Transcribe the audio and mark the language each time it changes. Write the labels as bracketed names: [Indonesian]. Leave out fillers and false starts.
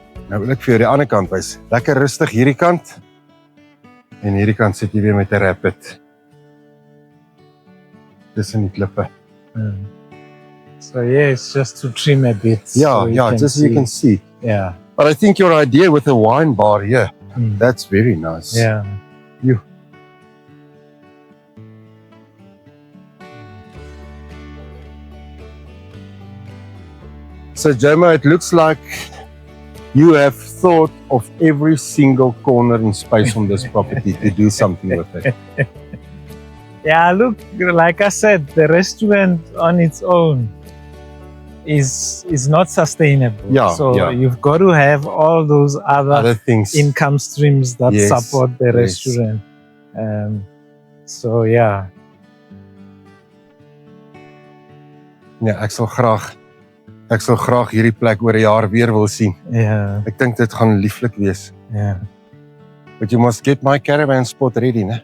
[Afrikaans] Nou wil ek vir jou die ander kant wys. Lekker rustig hierdie kant. En hierdie kant sit jy weer met 'n rapid. Tussen die klippe. [English] So yeah, it's just to trim a bit. Yeah, so yeah, just so you can see. Yeah. But I think your idea with the wine bar here, that's very nice. Yeah. So Jomo, it looks like you have thought of every single corner and space on this property to do something with it. Yeah, look, like I said, the restaurant on its own is not sustainable. Yeah, so yeah. you've got to have all those Other things. income streams that Yes, support the yes. restaurant. So yeah. [Afrikaans] Ja, ek sal graag hierdie plek oor 'n jaar weer wil sien. [English] Yeah. [Afrikaans] Ek dink dit gaan lieflik wees. [English] Yeah. But you must get my caravan spot ready, né?